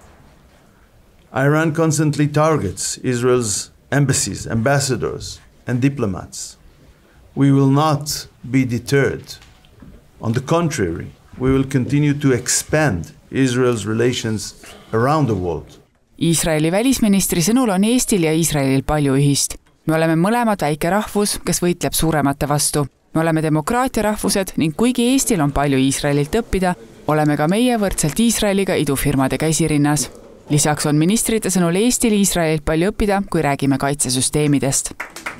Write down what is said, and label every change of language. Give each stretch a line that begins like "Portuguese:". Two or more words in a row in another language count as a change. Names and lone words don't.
English: Iran constantly targets Israel's embassies, ambassadors, and diplomats. We will not be deterred. On the contrary, we will continue to expand Israel's relations around the world.
Estonian: Iisraeli välisministri sõnul on Eestil ja Iisraelil palju ühist. Me oleme mõlemad väike rahvus, kes võitleb suuremate vastu. Me oleme demokraatia rahvused ning kuigi Eestil on palju Iisraelilt õppida, oleme ka meie võrdselt Iisraeliga idufirmade käsirinnas. Lisaks on ministrite sõnul Eestil Iisraelilt palju õppida, kui räägime kaitsesüsteemidest.